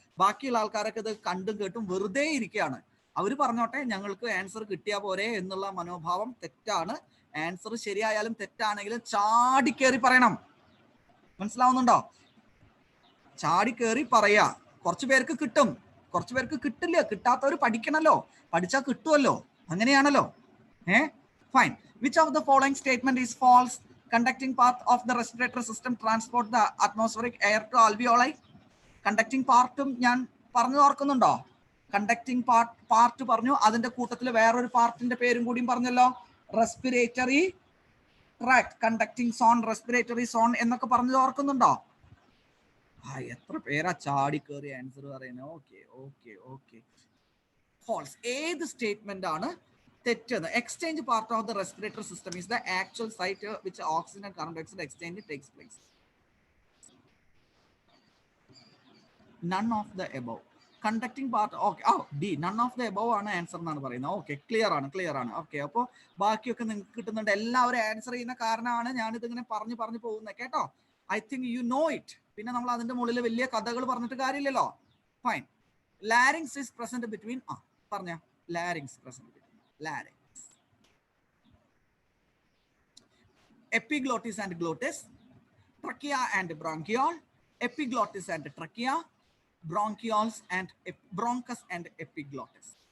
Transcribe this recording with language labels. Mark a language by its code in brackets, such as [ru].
[ml] ബാക്കിയുള്ള ആൾക്കാരൊക്കെ ഇത് കണ്ടും കേട്ടും വെറുതെ ഇരിക്കുകയാണ്. അവർ പറഞ്ഞോട്ടെ, ഞങ്ങൾക്ക് ആൻസർ കിട്ടിയാൽ പോരെ എന്നുള്ള മനോഭാവം തെറ്റാണ്. ആൻസർ ശരിയായാലും തെറ്റാണെങ്കിലും ചാടിക്കേറി പറയണം. മനസ്സിലാവുന്നുണ്ടോ? ചാടിക്കേറി പറയാ. കുറച്ചു പേർക്ക് കിട്ടും, കുറച്ചു പേർക്ക് കിട്ടില്ല. കിട്ടാത്തവർ പഠിക്കണല്ലോ, പഠിച്ചാൽ കിട്ടുമല്ലോ. അങ്ങനെയാണല്ലോ. Fine. [en] Which of the following statement is false? Conducting part of the respiratory system transport the atmospheric air to alveoli. [ml] Conducting പാർട്ടും ഞാൻ പറഞ്ഞു ഓർക്കുന്നുണ്ടോ? കണ്ടക്ടിങ് പാർട്ട് പറഞ്ഞു, അതിന്റെ കൂട്ടത്തിൽ വേറൊരു പാർട്ടിന്റെ പേരും കൂടിയും പറഞ്ഞല്ലോ, respiratory tract, conducting zone, respiratory zone എന്നൊക്കെ പറഞ്ഞു ഓർക്കുന്നുണ്ടോ? എത്ര പേരാ ചാടി കയറി ആൻസർ പറയുന്നത്? ഓക്കെ. ഫാൾസ്. ഏത് സ്റ്റേറ്റ്മെന്റ് ആണ് തെറ്റത്? [en] Exchange part of the respiratory system is the actual site which oxygen and carbon dioxide exchange takes place. None of the above. Conducting part. D, none of the above [ml] ആണ് answer എന്നാണ് പറയുന്നത്. Okay, clear ആണ്. Okay, അപ്പോൾ ബാക്കിയൊക്കെ നിങ്ങൾക്ക് കിട്ടുന്നുണ്ട്. എല്ലാവരും answer ചെയ്യുന്ന കാരണമാണ് ഞാനിത് ഇങ്ങനെ പറഞ്ഞു പോകുന്നത് കേട്ടോ. [en] I think you know it. [ml] പിന്നെ നമ്മൾ അതിന്റെ മുകളിൽ വലിയ കഥകൾ പറഞ്ഞിട്ട് കാര്യമില്ലല്ലോ. [en] Fine. Larynx is present between. പറഞ്ഞ larynx present between larynx, epiglottis and glottis, trachea and bronchiole, epiglottis and trachea, bronchioles and bronchus and epiglottis.